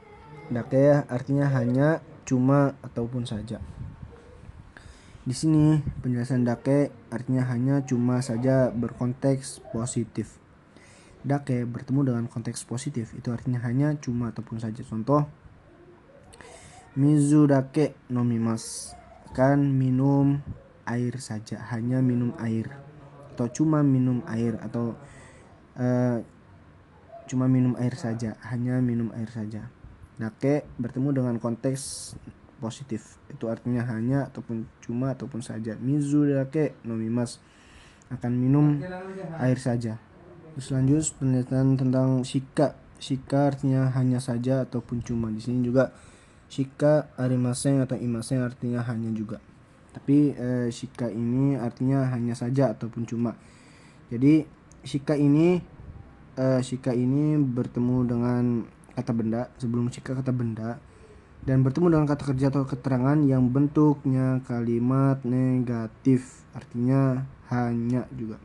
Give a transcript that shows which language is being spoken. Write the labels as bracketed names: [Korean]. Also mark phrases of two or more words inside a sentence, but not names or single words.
[Indonesian] Dake artinya hanya, cuma ataupun saja. Di sini penjelasan dake artinya hanya, cuma saja berkonteks positif. Dake bertemu dengan konteks positif, itu artinya hanya, cuma ataupun saja. Contoh, [Japanese] 水だけ飲みます, [Indonesian] kan minum air saja, hanya minum air, atau cuma minum air, atau cuma minum air saja, hanya minum air saja. Dake bertemu dengan konteks positif, itu artinya hanya ataupun cuma ataupun saja. [Japanese] 水だけ飲みます, [Indonesian] akan minum air saja. Terus lanjut penjelasan tentang shika. Shika artinya hanya saja ataupun cuma. Di sini juga [Japanese] しかありません [Indonesian] atau imasen artinya hanya juga. Tapi shika ini artinya hanya saja ataupun cuma. Jadi shika ini bertemu dengan kata benda sebelum shika kata benda, dan bertemu dengan kata kerja atau keterangan yang bentuknya kalimat negatif, artinya hanya juga.